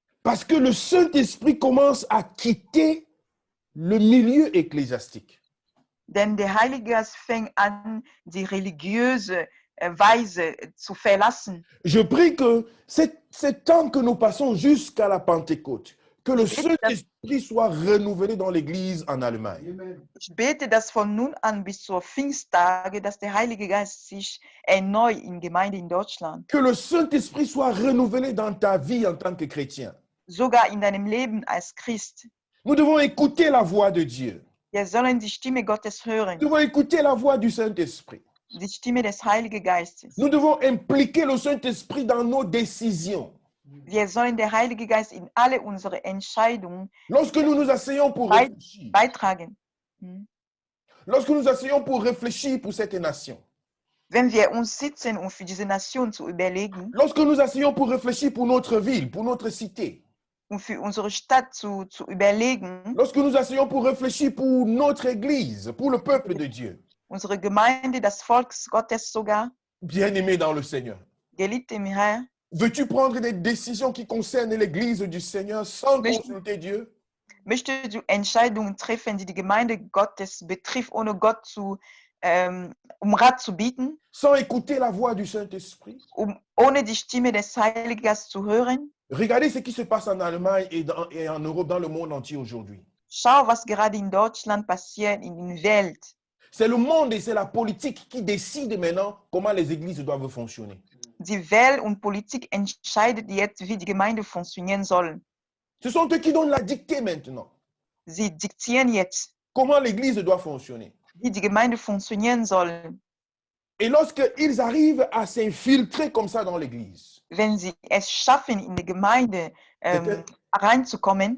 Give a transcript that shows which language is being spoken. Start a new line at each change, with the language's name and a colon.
French: Parce que le Saint-Esprit commence à quitter le milieu ecclésiastique.
German: Denn der Heilige Geist fängt an, die religiöse Weise zu verlassen.
French: Je prie que c'est temps que nous passons jusqu'à la Pentecôte, que le Saint-Esprit soit renouvelé dans l'Église en Allemagne.
German: Ich bete, dass von nun an bis zur Pfingsttage, dass der Heilige Geist sich erneuert in Gemeinde in Deutschland.
French: Que le Saint-Esprit soit renouvelé dans ta vie en tant que chrétien.
German: Sogar in deinem Leben als Christ.
French: Nous devons écouter la voix de Dieu.
German: Wir sollen die Stimme Gottes hören,
French: Nous devons écouter la voix du Saint-Esprit.
German: die Stimme des Heiligen Geistes.
French: Nous devons impliquer le Saint-Esprit dans nos décisions.
German: Wir sollen den Heiligen Geist in alle unsere Entscheidungen
French: Lorsque nous nous asseyons pour réfléchir,
German: beitragen.
French: lorsque nous asseyons pour réfléchir pour cette nation,
German: Wenn wir uns sitzen, um für diese Nation zu überlegen
French: lorsque nous asseyons pour réfléchir pour notre ville, pour notre cité,
German: und für unsere Stadt zu überlegen,
French: lorsque nous asseyons pour réfléchir pour notre Église, pour le peuple de Dieu,
German: unsere Gemeinde, das Volk Gottes sogar,
French: bien-aimé dans le Seigneur,
German: geliebt im Herr,
French: veux-tu prendre des décisions qui concernent l'Église du Seigneur sans consulter Dieu?
German: möchtest du Entscheidungen treffen, die die Gemeinde Gottes betrifft, ohne Gott um Rat zu bieten,
French: Sans écouter la voix du Saint-Esprit?
German: ohne die Stimme des Heiligen Geistes zu hören?
French: Regardez ce qui se passe en Allemagne et en Europe, dans le monde entier aujourd'hui.
German: Schau, was gerade in Deutschland passiert, in der Welt.
French: C'est le monde et c'est la politique qui décide maintenant comment les églises doivent fonctionner.
German: Die Welt und Politik entscheidet jetzt, wie die Gemeinde funktionieren soll.
French: Ce sont eux qui donnent la dictée maintenant.
German: Sie diktieren jetzt,
French: Comment l'église doit fonctionner.
German: wie die Gemeinde funktionieren soll.
French: Et lorsqu'ils arrivent à s'infiltrer comme ça dans l'église,
German: Wenn sie es schaffen, in die Gemeinde reinzukommen,